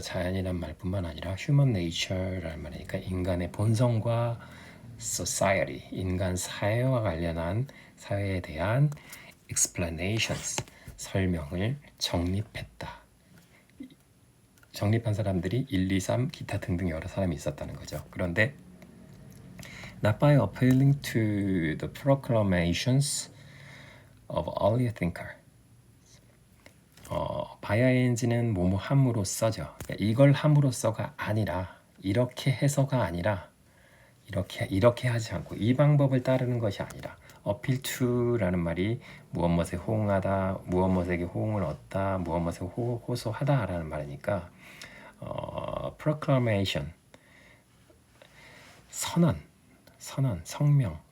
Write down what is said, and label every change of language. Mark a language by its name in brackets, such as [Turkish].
[Korean] 자연이라는 말뿐만 아니라 human nature라는 말이니까 인간의 본성과 society, 인간 사회와 관련한 사회에 대한 explanations, 설명을 정립했다. 정립한 사람들이 1, 2, 3 기타 등등 여러 사람이 있었다는 거죠. 그런데 [English] not by appealing to the proclamations of earlier thinker. [Korean] by ing는 뭐뭐 함으로써죠. 그러니까 이걸 함으로써가 아니라, 이렇게 해서가 아니라, 이렇게 하지 않고 이 방법을 따르는 것이 아니라, appeal to라는 말이 무엇에 호응하다, 무엇에게 호응을 얻다, 무엇에 호소하다라는 말이니까 proclamation, 선언, 성명.